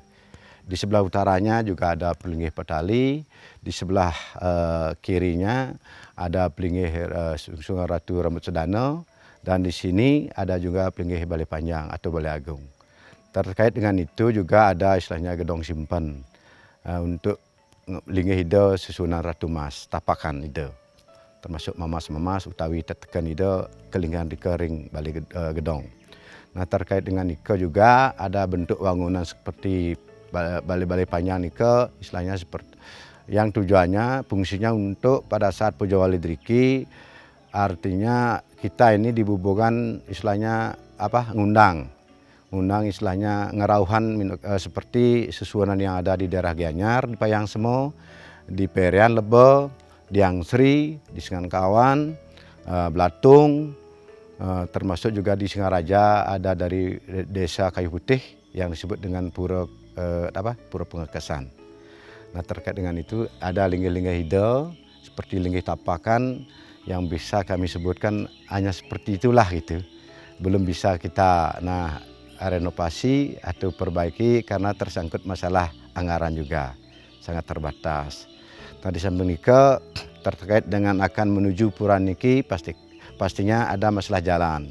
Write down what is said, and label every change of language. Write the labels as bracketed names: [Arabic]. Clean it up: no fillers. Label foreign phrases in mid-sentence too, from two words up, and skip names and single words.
[Indonesian] Di sebelah utaranya juga ada Pelinggih Petali, di sebelah kirinya ada Pelinggih Sungai Ratu Rambut Sedana, dan di sini ada juga Pelinggih Balai Panjang atau Balai Agung. Terkait dengan itu juga ada istilahnya Gedong Simpen untuk [Balinese] linggih ida susunan Ratu Mas, tapakan ida, termasuk mamas utawi tetekan ida kelinggan di kering balik gedong. [Indonesian] Nah, terkait dengan nika juga ada bentuk bangunan seperti balai-balai panjang nika, istilahnya seperti yang tujuannya fungsinya untuk pada saat Puja Wali Driki, artinya kita ini di Bubugan istilahnya ngundang istilahnya ngerauhan seperti susunan yang ada di daerah Gianyar, di Payang Semo, di Perian Lebe, di Angsri, di Singankawan, Blatung, termasuk juga di Singaraja ada dari desa Kayu Putih yang disebut dengan Pura Pengekesan. Nah, terkait dengan itu ada [Balinese] linggih-linggih hida [Indonesian] seperti linggih tapakan yang bisa kami sebutkan hanya seperti itulah gitu. Belum bisa kita renovasi atau perbaiki karena tersangkut masalah anggaran juga sangat terbatas. Nah, di samping itu terkait dengan akan menuju pura niki pastinya ada masalah jalan.